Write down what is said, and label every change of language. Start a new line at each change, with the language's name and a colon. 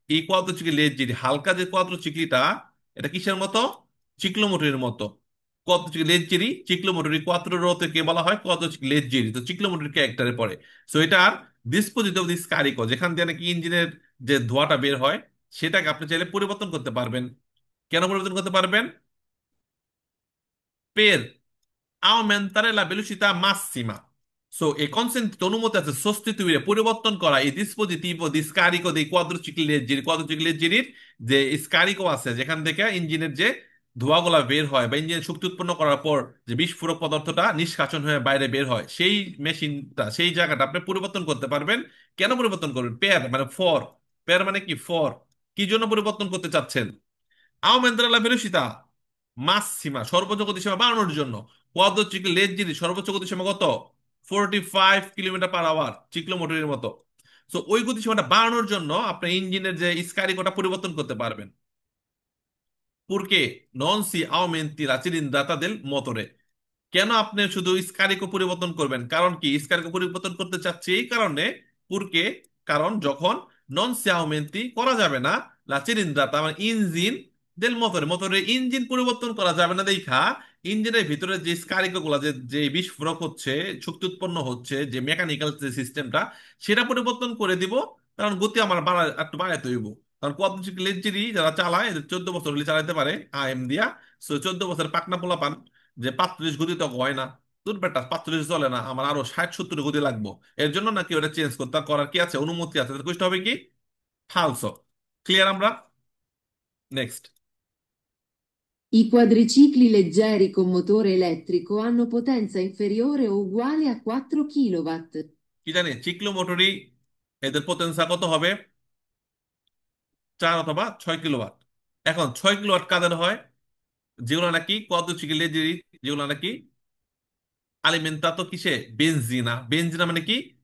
Bangla: এই কোয়াদ্রোচিকলি লেজজিরি, হালকা যে কোয়াদ্রোচিকলিটা, এটা কিসের মতো, চিক্লোমোটরের মতো। কোয়াদ্রোচিকলি লেজজিরি, চিক্লোমোটরি, কোয়াদ্রোরোতে কে বলা হয়, কোয়াদ্রোচিকলি লেজজিরি, তো চিক্লোমোটরি ক্যারেক্টারে পড়ে। সো এটার ডিসপোজিটিভ দিস কারিকো, যেখান দিয়ে নাকি ইঞ্জিনের যে ধোঁয়াটা বের হয়, সেটাকে আপনি চাইলে পরিবর্তন করতে পারবেন। কেন পরিবর্তন করতে পারবেন?
Italian: Per aumentare la velocità massima. So, è consentito
Bangla: অনুমতি আছে
Italian: sostituire
Bangla: পরিবর্তন করা এই
Italian: dispositivo di scarico dei quadricicli leggeri
Bangla: যে স্কারিকো আছে যেখান থেকে ইঞ্জিনের যে ধোঁয়াগুলা বের হয় বা ইঞ্জিনের শক্তি উৎপন্ন করার পর যে বিস্ফোরক পদার্থটা নিষ্কাশন হয়ে বাইরে বের হয়, সেই মেশিনটা, সেই জায়গাটা আপনি পরিবর্তন করতে পারবেন। কেন পরিবর্তন করবেন? পেয়ার মানে ফর, পেয়ার মানে কি ফর, কি জন্য পরিবর্তন করতে চাচ্ছেন?
Italian: aumentare la velocità massima,
Bangla: সর্বোচ্চ গতিসীমা বাড়ানোর জন্য। কোয়াড্রোচিক্ল লেজ্জিরি সর্বোচ্চ গতিসীমা কত? 45 কিলোমিটার পার আওয়ার, চিক্লোমোটরের মতো। সো ওই গতিসীমাটা বাড়ানোর জন্য আপনি ইঞ্জিনের যে স্কারিকোটা পরিবর্তন করতে পারবেন।
Italian: Purché non si aumenti la cilindrata del motore.
Bangla: কেন আপনি শুধু স্কারিকো পরিবর্তন করবেন? কারণ কি স্কারিকো পরিবর্তন করতে চাচ্ছি এই কারণে, পুরকে, কারণ যখন নন সিয়াউমেন্টি করা যাবে না লা চিলিন্দ্রাতা মানে ইঞ্জিন দেল মোটরে, মোটরের ইঞ্জিন পরিবর্তন করা যাবে না দেখা ইঞ্জিনের ভিতরে যে স্কারিকো গুলা যে যে বিস্ফোরক হচ্ছে, শক্তি উৎপন্ন হচ্ছে, যে মেকানিক্যাল যে সিস্টেমটা, সেটা পরিবর্তন করে দিব। কারণ গতি আমার একটু বাড়াইতে হইব। কারণ কোয়াড্রিচিক্ল লেঞ্চেরই যারা চালায় এদের 14 বছর হলে চালাতে পারে আইএম দিয়া। সো 14 বছর পাকনা পোলা পান, যে 35 গতি তো হয় না, তোর বেটা 35 চলে না, আমার আরো 60-70 গতি লাগবো। এর জন্য নাকি ওটা চেঞ্জ করতে করার কি আছে, অনুমতি আছে, কোষ্টা হবে কি ফালসো। ক্লিয়ার আমরা? Next.
Italian: I quadricicli leggeri con motore elettrico hanno potenza inferiore o uguale a 4 kW.
Bangla: কি জানি চিক্লো মোটরি এদের পোটেনসা কত হবে? 4 অথবা 6 কিলোওয়াট। এখন 6 কিলোওয়াট কাদের হয়? যেগুলো নাকি কত চিকিলে যেগুলো নাকি আলিমেন্টাতো কিসে, বেনজিনা। বেনজিনা মানে কি?